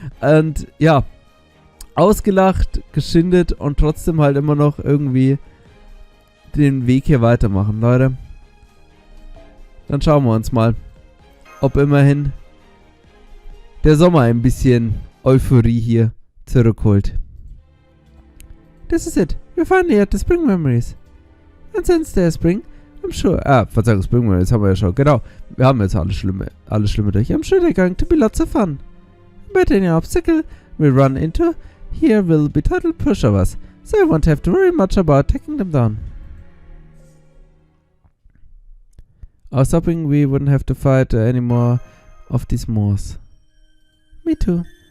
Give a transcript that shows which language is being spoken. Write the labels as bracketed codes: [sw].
[de] Und ja, ausgelacht, geschindet und trotzdem halt immer noch irgendwie den Weg hier weitermachen, Leute. Dann schauen wir uns mal, ob immerhin der Sommer ein bisschen Euphorie hier zurückholt. [en] This is it. We're finally at the spring memories. And since there's spring, I'm sure... [de] Verzeihung, Spring Memories haben wir ja schon. Genau. Wir haben jetzt alles Schlimme durch. [en] I'm sure they're going to be lots of fun. But any obstacle we run into here will be total pushovers, so I won't have to worry much about taking them down. I was hoping we wouldn't have to fight any more of these moors. Me too.